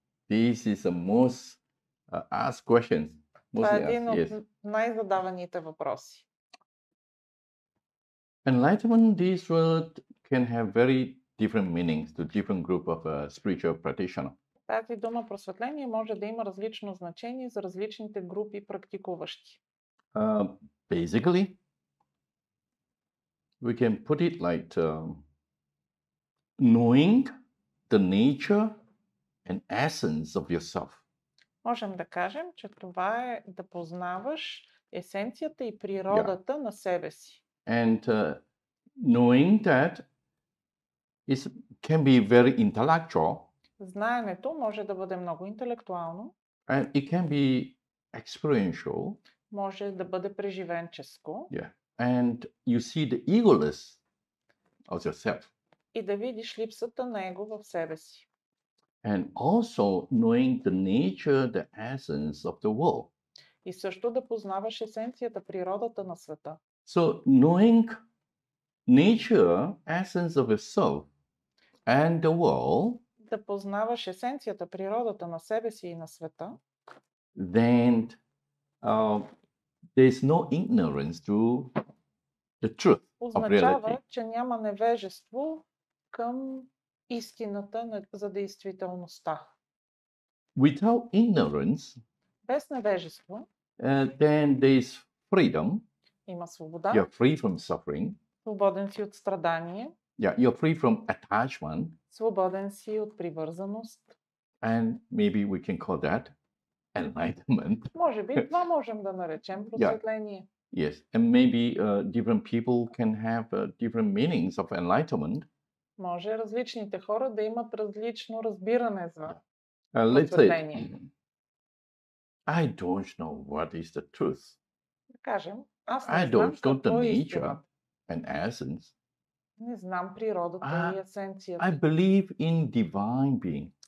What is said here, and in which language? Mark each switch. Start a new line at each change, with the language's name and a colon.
English: This is the most asked questions.
Bulgarian: Това е един от най-задаваните въпроси.
English: Enlightenment, this word can have very different meanings to different group of spiritual practitioners.
Bulgarian: Тази дума просветление може да има различно значение за различните групи практикуващи.
English: Basically, we can put it like knowing the nature and essence of yourself.
Bulgarian: Можем да кажем, че това е да познаваш есенцията и природата на себе си.
English: And knowing that can be very intellectual.
Bulgarian: Знаенето може да бъде много интелектуално.
English: And it can be experiential.
Bulgarian: Може да бъде преживенческо.
English: Yeah. And you see the egoless of yourself.
Bulgarian: И да видиш липсата на его в себе си.
English: And also knowing the nature, the essence of the world.
Bulgarian: И също да познаваш есенцията, природата на света.
English: So knowing nature, essence of yourself and the world,
Bulgarian: да познаваш есенцията, природата на себе си и на света,
English: then there is no ignorance to the truth of
Bulgarian: означава,
English: reality.
Bulgarian: че няма невежество към истината за действителността.
English: Without ignorance,
Bulgarian: без невежество,
English: then there is freedom.
Bulgarian: Има свобода.
English: You're free from suffering.
Bulgarian: Свободен си от страдание.
English: Yeah, you're free from attachment.
Bulgarian: Свободен си от привързаност.
English: And maybe we can call that enlightenment.
Bulgarian: Може би това можем да наречем просветление.
English: Yes, and maybe different people can have different meanings of enlightenment.
Bulgarian: Може различните хора да имат различно разбиране за просветление.
English: I don't know what is the truth.
Bulgarian: Да кажем, аз
English: I
Bulgarian: не знам
English: don't know the
Bulgarian: какво е
English: nature
Bulgarian: истина.
English: and essence.
Bulgarian: Не знам природата и есенцията.
English: I believe in divine being.